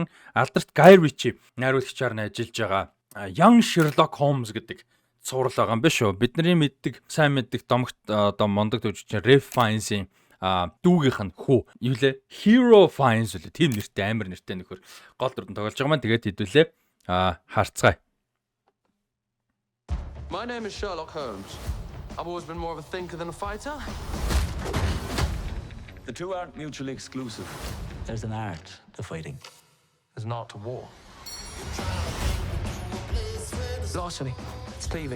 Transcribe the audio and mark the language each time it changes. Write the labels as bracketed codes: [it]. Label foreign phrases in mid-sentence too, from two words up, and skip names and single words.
[mn] Алдарт Guy Ritchie найруулагчаар нь ажиллаж байгаа Young Sherlock Holmes гэдэг цуврал байгаа юм биш үү? Бидний мэддэг, сайн мэддэг домогт мондог төвччин Ralph Fiennes-ийн дүүгийнх нь хүү юу лээ? Hero Fiennes үлээ. Тийм нэртэй амар нэртэй нөхөр гол дүрдэн тоглож байгаа маань тэгээд хэдүүлээ харцгаая. [en] My name is Sherlock Holmes. I've always been more of a thinker than a fighter. The two aren't mutually exclusive. There's an art to fighting. There's an art to war. Larceny, thieving.